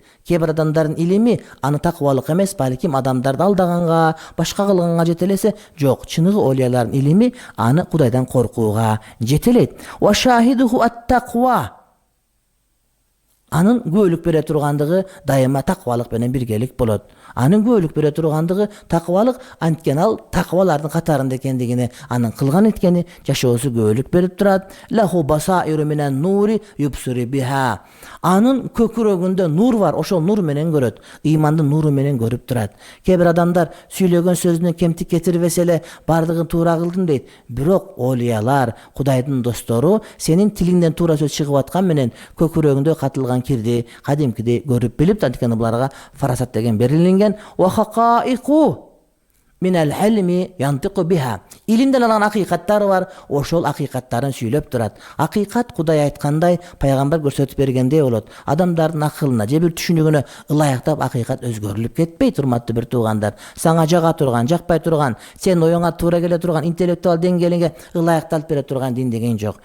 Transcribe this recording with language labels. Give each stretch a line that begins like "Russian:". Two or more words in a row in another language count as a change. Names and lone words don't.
Kyrgyz: Кээ бир адамдардын илими аны такыбалык эмес, балким адамдарды алдаганга, башка кылганга жетелесе, жок, чыныгы олиялардын илими аны Кудайдан коркууга жетелейт.
Arabic: وشاهده التقوى,
Kyrgyz: анын күбөлүк бере тургандыгы дайыма такыбалык менен биргелик болот. Анын күбөлүк бере тургандыгы такыбалык, анткени ал такыбалардын катарында экендигине, анын кылган эткени жашоосу күбөлүк берип турат.
Arabic: له بصائر من النور يبصر بها,
Kyrgyz: анын көкүрөгүндө нур бар, ошол нур менен көрөт, ыймандын нуру менен көрүп турат. Кээ бир адамдар сүйлөгөн сөзүнөн кемтик кетирбесе эле бардыгын туура кылдым дейт. Бирок олиялар, Кудайдын достору сенин тилиңден туура сөз чыгып аткан менен көкүрөгүндө катылган кирди кадимкидей көрүп билип, анткени буларга фарасат деген берилген.
Arabic: وحقائق من العلم ينطق بها,
Kyrgyz: илимден алган акыйкаттары бар, ошол акыйкаттарын сүйлөп турат. Акыйкат Кудай айткандай, пайгамбар көрсөтүп бергендей болот. Адамдардын акылына же бир түшүнүгүнө ылайыктап акыйкат өзгөрүлүп кетпейт, урматтуу бир туугандар. Сага жага турган, жакпай турган, сен оюңа туура келе турган, интеллектуал деңгээлиңе ылайыкталып бере турган дин деген жок.